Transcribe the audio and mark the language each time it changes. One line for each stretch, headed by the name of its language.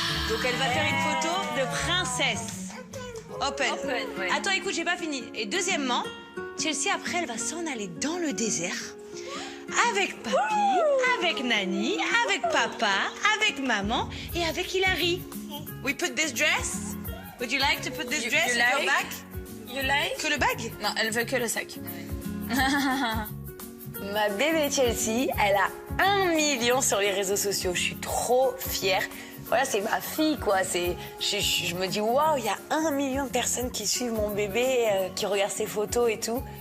French: Donc elle va faire une photo de princesse.
English: Open.
French: Ouais. Attends, écoute, j'ai pas fini. Et deuxièmement, Chelsea, après, elle va s'en aller dans le désert. Avec papy, avec Nani, avec papa, avec maman et avec Hilary.
English: We put this dress? Would you like to put this dress in your bag? You like?
French: Que le bag? Non, elle veut que le sac. Ma bébé Chelsea, elle a 1 million sur les réseaux sociaux. Je suis trop fière. Voilà, c'est ma fille, quoi. Je me dis, waouh, il y a 1 million de personnes qui suivent mon bébé, qui regardent ses photos et tout.